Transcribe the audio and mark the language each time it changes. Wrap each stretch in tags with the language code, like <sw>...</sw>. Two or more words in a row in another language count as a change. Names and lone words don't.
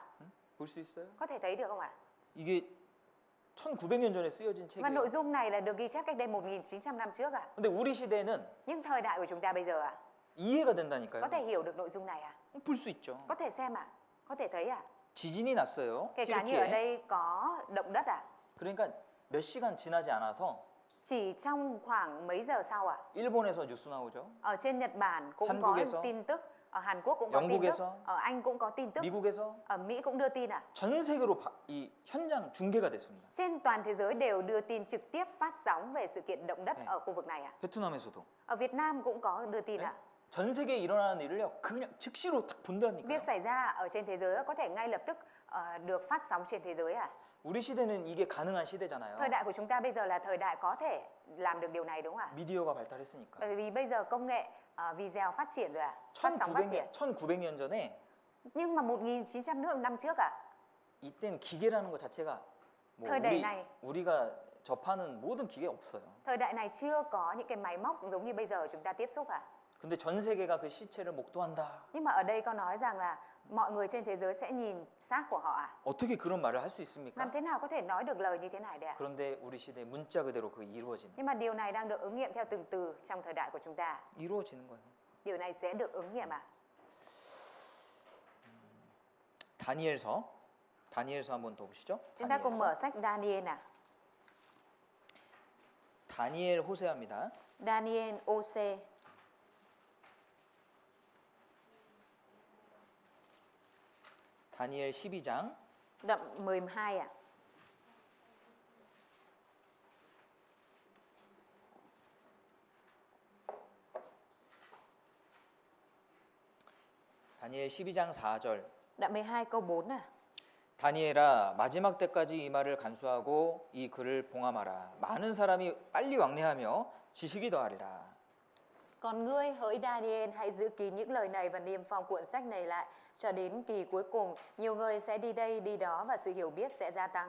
<ko>볼 수 있어요?</ko> <vi>Có thể thấy được không ạ?</vi> <ko>이게 1900년 전에 쓰여진</ko> <vi>Và nội</vi> <ko>책이에요.</ko> <vi>dung này là được ghi chép cách đây 1900 năm trước ạ.</vi> <ko>근데 우리 시대에는</ko> <vi>Nhưng thời đại của chúng ta bây giờ ạ,</vi> <ko>이해가 된다니까요.</ko> <vi>có thể hiểu được nội dung này ạ.</vi> <ko>볼 수 있죠.</ko> <vi>Có thể xem ạ, có thể thấy ạ.</vi> <ko>지진이 났어요.</ko> <vi>Kể cả như ở</vi> <ko>튀르키에.</ko> <vi>đây có động đất ạ.</vi> <ko>그러니까 몇 시간 지나지 않아서</ko> <vi>Chỉ trong khoảng mấy giờ sau ạ,</vi> <ko>일본에서 뉴스 나오죠.</ko> <vi>ở trên Nhật Bản cũng</vi> <ko>한국에서,</ko> <vi>có tin tức, ở Hàn Quốc cũng có tin tức,</vi> <ko>영국에서,</ko> <vi>ở Anh cũng có tin tức,</vi> <ko>미국에서</ko> <vi>ở Mỹ cũng đưa tin ạ.</vi> <ko>전 세계로 이 현장 중계가 됐습니다.</ko> <vi>Trên toàn thế giới đều đưa tin trực tiếp phát sóng về sự kiện động đất</vi> <ko>네.</ko> <vi>ở khu vực này ạ.</vi> <ko>베트남에서도.</ko> <vi>Ở Việt Nam cũng có đưa tin</vi> <ko>네?</ko> <vi>ạ.</vi> <ko>전 세계에 일어나는 일을요. 그냥 즉시로 딱 본다니까요.</ko> <vi>Việc xảy ra ở trên thế giới có thể ngay lập tức được phát sóng trên thế giới ạ.</vi> <ko>우리 시대는 이게 가능한 시대잖아요.</ko> <vi>Thời đại của chúng ta bây giờ là thời đại có thể làm được điều này đúng không ạ?</vi> <ko>미디어가 발달했으니까.</ko> <vi>Bởi vì bây giờ công nghệ video phát triển rồi ạ, phát sóng phát triển.</vi> <ko>1900년 전에</ko> <vi>Nhưng mà 1900 năm trước ạ,</vi> <ko>이때는 기계라는 것 자체가 뭐</ko> <vi>thời đại này,</vi> <ko>우리가 접하는 모든 기계 없어요.</ko> <vi>thời đại này chưa có những cái máy móc giống như bây giờ chúng ta tiếp xúc ạ.</vi> <ko>근데 전 세계가 그 시체를 목도한다.</ko> <vi>Nhưng mà ở đây có nói rằng là mọi người trên thế giới sẽ nhìn xác của họ ạ.</vi> <ko>어떻게 그런 말을 할 수 있습니까?</ko> <vi>Làm thế nào có thể nói được lời như thế này đấy ạ?</vi> <ko>그런데 우리 시대에 문자 그대로 그게 이루어지는</ko> <vi>Nhưng mà điều này đang được ứng nghiệm theo từng từ trong thời đại của chúng ta.</vi> <ko>이루어지는 거예요.</ko> <vi>Điều này sẽ được ứng nghiệm ạ.</vi> <ko>다니엘서 한번 더 보시죠.</ko> <vi>Chúng ta cùng mở sách Daniel ạ.</vi> <ko>다니엘 호세아입니다.</ko> <vi>Daniel OC</vi> <ko>다니엘 12장</ko> <vi>đoạn 12 ạ.</vi> <ko>다니엘 12장 4절</ko> <vi>Đoạn 12 câu 4 à.</vi> <ko>다니엘아 마지막 때까지 이 말을 간수하고 이 글을 봉함하라. 많은 사람이 빨리 왕래하며 지식이 더하리라.</ko> <vi>Còn ngươi hỡi Daniel hãy giữ kín những lời này và niêm phong cuộn sách này lại cho đến kỳ cuối cùng. Nhiều người sẽ đi đây đi đó và sự hiểu biết sẽ gia tăng.</vi>